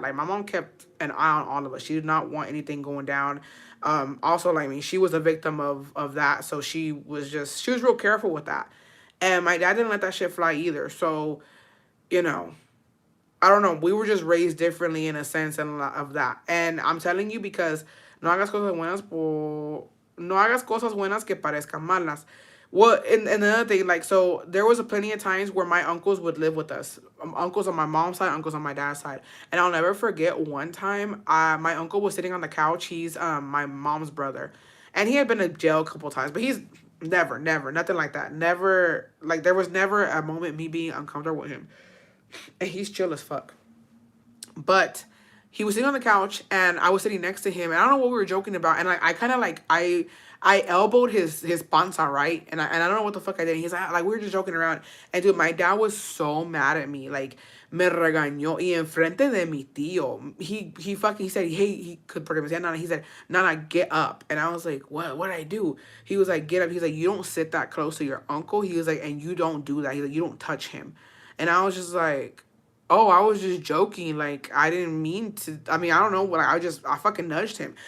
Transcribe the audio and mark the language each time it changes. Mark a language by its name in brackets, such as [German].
[English] Like my mom kept an eye on all of us. She did not want anything going down. Also, like I mean, she was a victim of that, so she was real careful with that. And my dad didn't let that shit fly either. So, you know, I don't know. We were just raised differently in a sense of that. And I'm telling you because [Spanish] no hagas cosas buenas por... No hagas cosas buenas que parezcan malas. [English] Well, and another thing, like, so there was a plenty of times where my uncles would live with us. Uncles on my mom's side, uncles on my dad's side. And I'll never forget one time, my uncle was sitting on the couch. He's my mom's brother. And he had been to jail a couple times, but he's never, nothing like that. Never, like, there was never a moment me being uncomfortable with him. And he's chill as fuck. But he was sitting on the couch and I was sitting next to him and I don't know what we were joking about. And I kind of like, I elbowed his panza, right? And I don't know what the fuck I did. He's like, we were just joking around. And dude, my dad was so mad at me. [Spanish] Like, me regañó y enfrente de mi tío. [English] He said, hey, he could forgive me. Nana, he said, Nana, get up. And I was like, what did I do? He was like, get up. He's like, you don't sit that close to your uncle. He was like, and you don't do that. He's like, you don't touch him. And I was just like, oh, I was just joking. Like, I didn't mean to. I mean, I don't know what I fucking nudged him.